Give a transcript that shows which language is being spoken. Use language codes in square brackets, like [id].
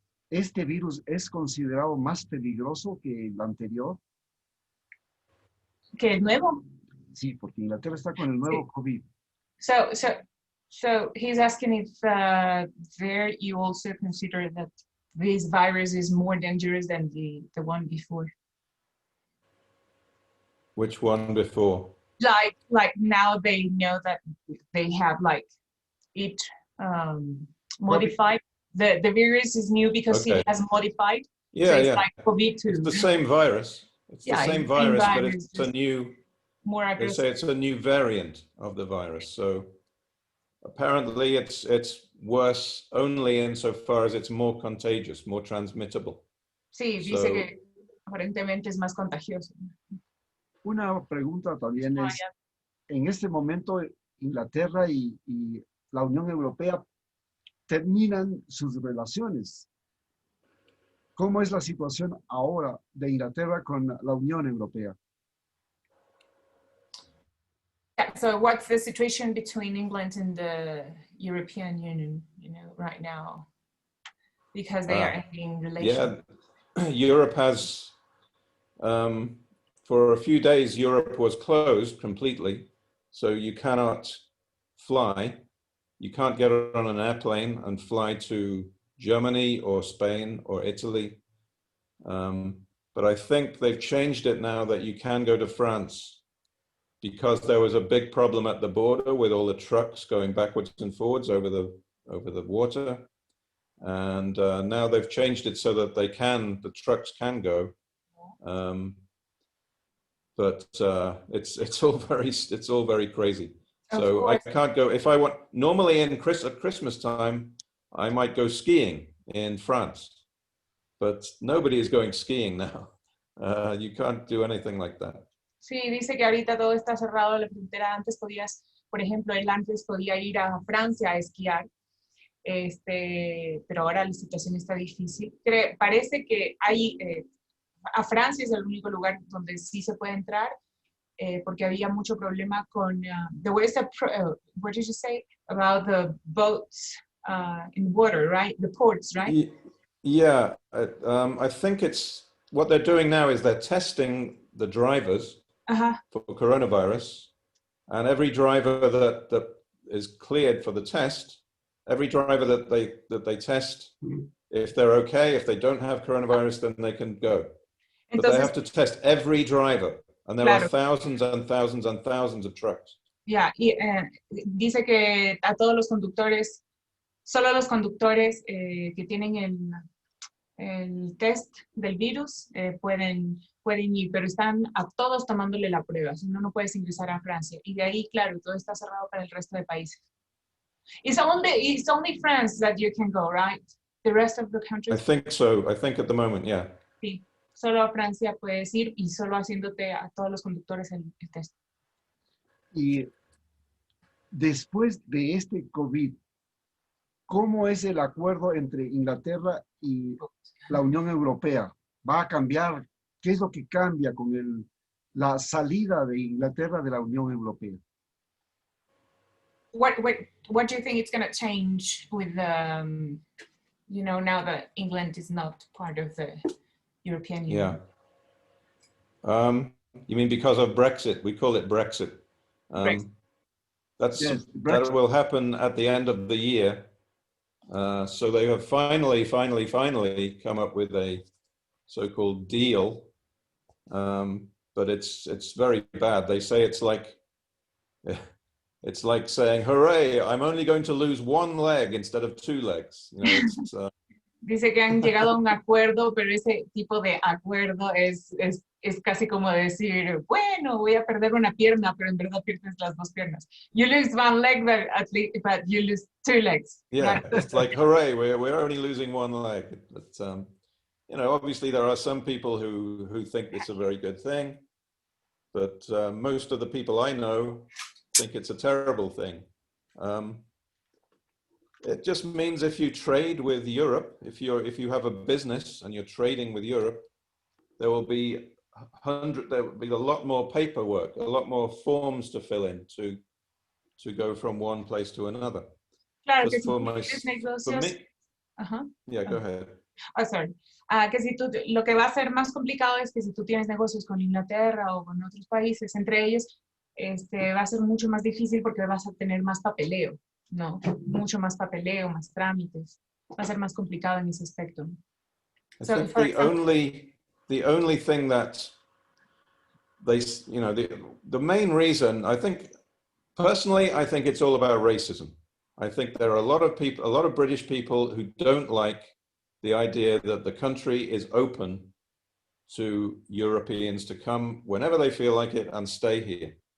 [es] ¿Este virus es considerado más peligroso que el anterior? ¿Que el nuevo? Sí, porque Inglaterra está con el nuevo COVID. [en] So he's asking if there you also consider that this virus is more dangerous than the one before. Which one before? Like now they know that they have it modified. The virus is new because it has modified. Yeah, so it's like COVID-2. It's the same virus. It's the same virus, but it's a new. More aggressive. They say it's a new variant of the virus. So apparently it's worse only insofar as it's more contagious, more transmittable. [es] Sí, dice que aparentemente es más contagioso. Una pregunta también es, en este momento Inglaterra y la Unión Europea terminan sus relaciones. ¿Cómo es la situación ahora de Inglaterra con la Unión Europea? [en] Yeah, so what's the situation between England and the European Union, right now? Because they are ending relations. Yeah, Europe has, for a few days, Europe was closed completely. So you cannot fly. You can't get on an airplane and fly to Germany or Spain or Italy. But I think they've changed it now that you can go to France, because there was a big problem at the border with all the trucks going backwards and forwards over the water. And now they've changed it so that the trucks can go. But it's all very crazy. So I can't go. If I want, normally at Christmas time, I might go skiing in France, but nobody is going skiing now. You can't do anything like that. [es] Sí, dice que ahorita todo está cerrado la frontera. Antes podías, por ejemplo, él antes podía ir a Francia a esquiar, pero ahora la situación está difícil. Parece que a Francia es el único lugar donde sí se puede entrar, porque había mucho problema con [en] what did you say about the boats in water, right? [es] The ports, right? [en] Yeah, I think what they're doing now is they're testing the drivers for coronavirus, and every driver that is cleared for the test, every driver that they test, if they're okay, if they don't have coronavirus, then they can go. But they have to test every driver, and there are thousands and thousands and thousands of trucks. [es] Yeah, y dice que a todos los conductores, solo los conductores que tienen el test del virus pueden ir, pero están a todos tomándole la prueba, si no, no puedes ingresar a Francia. Y de ahí, claro, todo está cerrado para el resto de países. [en] It's only France that you can go, right? The rest of the countries? I think so. I think at the moment, yeah. [es] Sí, solo a Francia puedes ir y solo haciéndote a todos los conductores el test. Y después de este COVID, ¿cómo es el acuerdo entre Inglaterra y la Unión Europea? ¿Va a cambiar? ¿Qué es lo que cambia con la salida de Inglaterra de la Unión Europea? [en] What do you think it's going to change with now that England is not part of the European Union? Yeah. You mean because of Brexit? We call it Brexit. Brexit. That will happen at the end of the year. So they have finally come up with a so-called deal, but it's very bad. They say it's like saying, "Hooray! I'm only going to lose one leg instead of two legs." [es] Dice que han llegado a un acuerdo, pero ese tipo de acuerdo es casi como decir, bueno, voy a perder una pierna, pero en verdad pierdes las dos piernas. [en] You lose one leg, but you lose two legs. Yeah, it's like, hooray, we're only losing one leg. But, obviously there are some people who think it's a very good thing, but most of the people I know think it's a terrible thing. It just means if you trade with Europe, if you have a business and you're trading with Europe, there will be a lot more paperwork, a lot more forms to fill in to go from one place to another. [es] Claro, que si tienes negocios... [en] Yeah, go ahead. Oh, sorry. [es] Que si lo que va a ser más complicado es que si tú tienes negocios con Inglaterra o con otros países, entre ellos, va a ser mucho más difícil porque vas a tener más papeleo, ¿no? Mucho más papeleo, más trámites. Va a ser más complicado en ese aspecto. [en] I think the only thing that the main reason, I think, personally, I think it's all about racism. I think there are a lot of British people who don't like the idea that the country is open to Europeans to come whenever they feel like it and stay here.